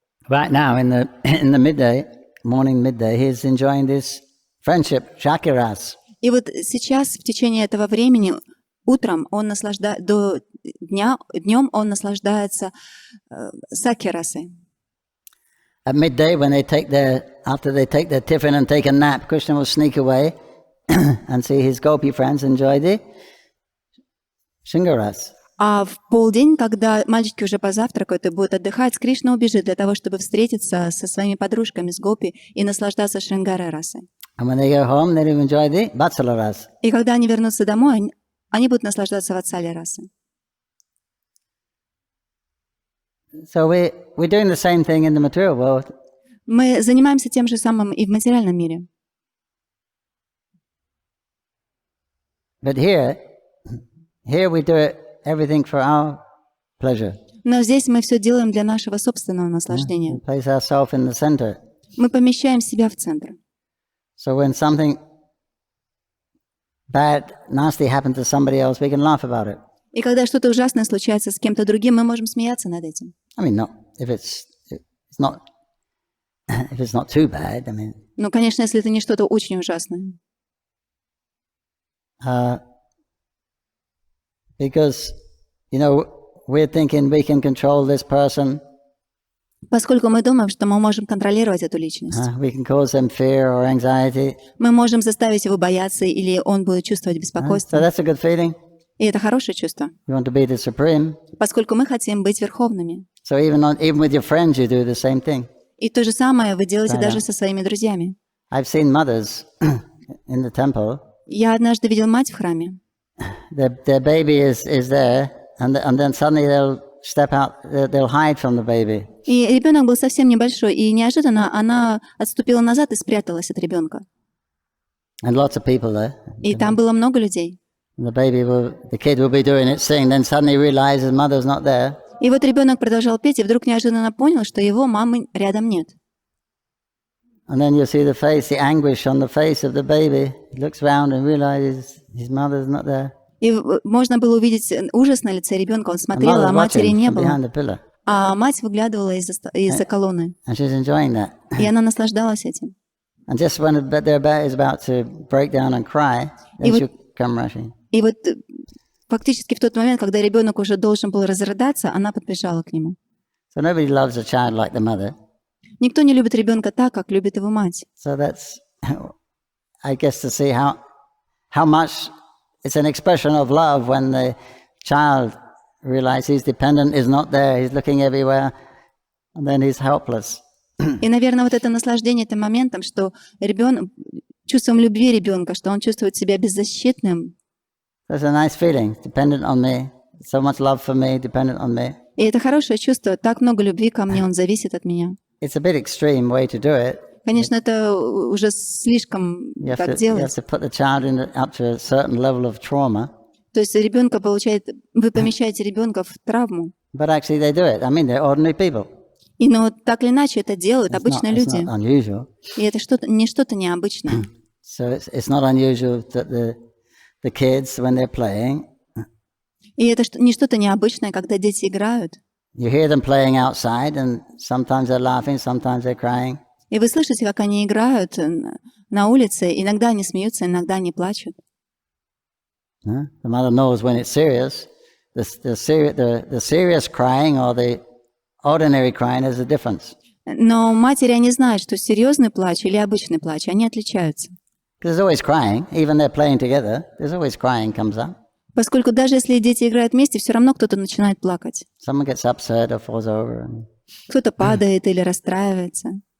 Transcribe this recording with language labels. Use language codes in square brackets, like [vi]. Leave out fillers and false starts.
[en] Right now, in the midday, morning midday, he is enjoying this friendship, shakiras. [ru] И вот сейчас, в течение этого времени, утром он до днем он наслаждается саки-расой. [en] At midday, when after they take their tiffin and take a nap, Krishna will sneak away and see his gopi friends enjoy the Shingaras. [ru] А в полдень, когда мальчики уже позавтракают и будут отдыхать, Кришна убежит для того, чтобы встретиться со своими подружками с гопи и наслаждаться Шрингара-расой. [en] And when they go home, they'll enjoy the Vatsala Ras. [ru] И когда они вернутся домой, они будут наслаждаться Ватсали-расой. [en] So we're doing the same thing in the material world. [ru] Мы занимаемся тем же самым и в материальном мире. [en] But here we do everything for our pleasure. [ru] Но здесь мы все делаем для нашего собственного наслаждения. [en] We place ourselves in the center. [ru] Мы помещаем себя в центр. [en] So when something bad, nasty happens to somebody else, we can laugh about it. [ru] И когда что-то ужасное случается с кем-то другим, мы можем смеяться над этим. [en] I mean, not if it's not too bad. I mean. [ru] Ну, конечно, если это не что-то очень ужасное. [en] Because, we're thinking we can control this person. [ru] Поскольку мы думаем, что мы можем контролировать эту личность. [en] We can cause them fear or anxiety. [ru] Мы можем заставить его бояться, или он будет чувствовать беспокойство. [en] So that's a good feeling. [ru] И это хорошее чувство. [en] You want to be the supreme. [ru] Поскольку мы хотим быть верховными. [en] So even with your friends, you do the same thing. [ru] И то же самое вы делаете даже со своими друзьями. [en] I've seen mothers in the temple. [ru] Я однажды видел мать в храме. [en] Their baby is there, and then suddenly they'll step out, they'll hide from the baby. [ru] И ребенок был совсем небольшой, и неожиданно она отступила назад и спряталась от ребенка. [en] And lots of people there. [ru] И там было много людей. [en] The kid will be doing its thing, then suddenly realizes mother's not there. [ru] И вот ребенок продолжал петь, и вдруг неожиданно понял, что его мамы рядом нет. [en] And then you see the anguish on the face of the baby. He looks round and realizes his mother's not there. [ru] И можно было увидеть ужас на лице ребенка. Он смотрел, а матери не было. А мать выглядывала из-за колонны. [en] And she's enjoying that. [ru] И она наслаждалась этим. [en] And just when their baby is about to break down and cry, then she'll come rushing. [ru] И вот фактически в тот момент, когда ребенок уже должен был разрыдаться, она подбежала к нему. [en] So nobody loves a child like the mother. [ru] Никто не любит ребенка так, как любит его мать. [en] So that's, I guess, to see how much it's an expression of love when the child realizes he's dependent, is not there, he's looking everywhere, and then he's helpless. [ru] И, наверное, вот это наслаждение тем моментом, что ребенок, чувством любви ребенка, что он чувствует себя беззащитным. [en] That's a nice feeling, dependent on me, so much love for me, dependent on me. [ru] И это хорошее чувство, так много любви ко мне, он зависит от меня. [en] It's a bit extreme way to do it. [ru] Конечно, это уже слишком так делать. [en] You have to put the child up to a certain level of trauma. [ru] То есть ребенка вы помещаете ребенка в травму. [en] But actually they do it. I mean, they're ordinary people. [ru] И но так или иначе это делают обычные люди. [en] It's not unusual. [ru] И это что-то необычное. [en] So it's not unusual that the kids, when they're playing. [ru] И это не что-то необычное, когда дети играют. [en] You hear them playing outside, and sometimes they're laughing, sometimes they're crying. [ru] И вы слышите, как они играют на улице. Иногда они смеются, иногда они плачут. [en] The mother knows when it's serious. The serious crying or the ordinary crying is a difference. [ru] Но матери, они знают, что серьезный плач или обычный плач, они отличаются. [en] There's always crying, even they're playing together. There's always crying comes up. [ru] Поскольку даже если дети играют вместе, все равно кто-то начинает плакать. [en] Someone gets upset or falls over. [ru] Кто-то падает или расстраивается.